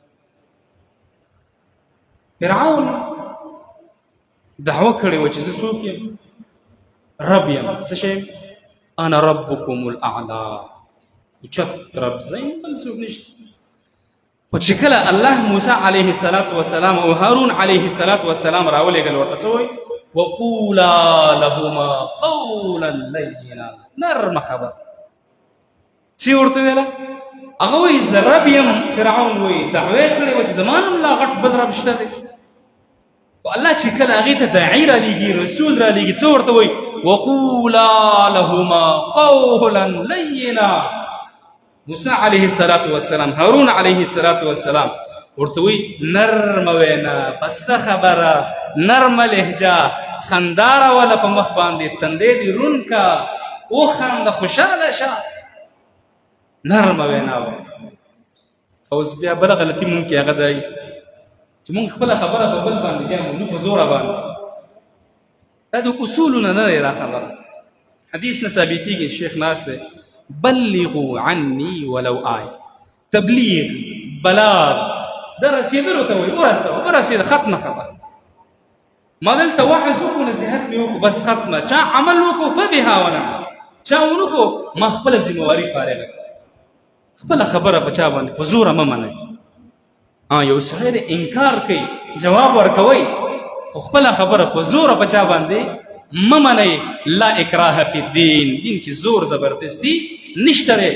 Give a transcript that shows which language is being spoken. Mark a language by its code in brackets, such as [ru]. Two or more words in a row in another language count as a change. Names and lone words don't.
[ps] فرعون دعوه کړې وه چې زه څوک یم رب یم څه شی [ar] انا ربکم الاعلی [ps] اوچت رب زه یم بل څوک نشته خو چې کله الله موسی علیه السلام او هارون علیه السلام راولېږل ورته څه وایي [ar] وقولا لهما قولا لینا [ps] نرمه خبره څه ورته ویله هغه وایي زه رب یم فرعون وایي دعوه یې کړې وه چې زما نه هم لا غټ بل رب شته دی الله چې کله هغې ته داعي رالیږي رسول رالیږي څه ورته وایي [ar] وقولا لهما قولا لینا [ps] موسی علیه السلام هارون علیه السلام ورته وایي نرمه وینا پسته خبره نرمه لهجه خندا راوله په مخ باندې تندی دې رون کا وخانده خوشحاله شه نرمه وینا اوس بیا بله غلطي مونږ کې هغه دی چې مونږ خپله خبره په بل باندې بیا مونږ په زوره باندې دا د اصولو نه دی دا خبره حدیث نه ثابتېږي شیخ ناست دی [ar] بلغوا عني ولو آیه [ps] تبلیغ بلاغ دا رسېدلو ته وایي ورسېده ختمه خبره ما دلته وعظ وکړو نصیحت مې وکړو بس ختمه چا عمل وکړو [ar] فبها ونعم [ps] چا ونه کړو ما خپله ذمهواري فارغه خپله خبره په چا باندې په زوره مه منئ یو سړی د انکار کوي جواب ورکوئ خو خپله خبره په زوره په چا باندې مه منئ [ar] لا اکراه فی الدین [ps] دین کې زور زبردستی نشته دی